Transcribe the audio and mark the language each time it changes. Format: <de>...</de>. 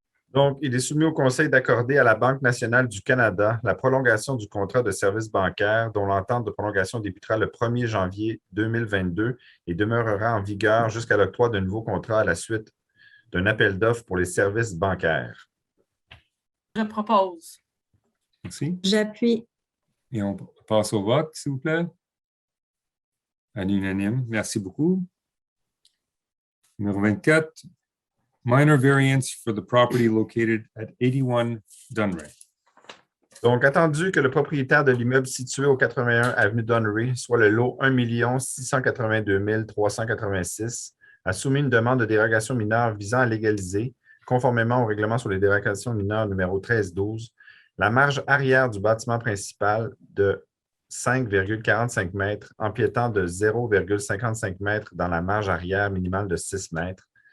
<fr>Donc, il est soumis au Conseil d'accorder à la Banque nationale du Canada la prolongation du contrat de services bancaires dont l'entente de prolongation débutera le 1er janvier 2022 et demeurera en vigueur jusqu'à l'octroi d'un nouveau contrat à la suite d'un appel d'offres pour les services bancaires. Je propose. Merci. J'appuie. Et on passe au vote, s'il vous plaît. À l'unanime, merci beaucoup.</fr> <en>Numéro 24, minor variance for the property located at 81 Dunray.</en> <fr>Donc, attendu que le propriétaire de l'immeuble situé au 81 avenue Dunray, soit le lot 1 682 386, a soumis une demande de dérogation mineure visant à légaliser, conformément au règlement sur les dérogations mineures numéro 1312, la marge arrière du bâtiment principal de 5,45 mètres, empiétant de 0,55 mètres dans la marge arrière minimale de 6 mètres.</fr>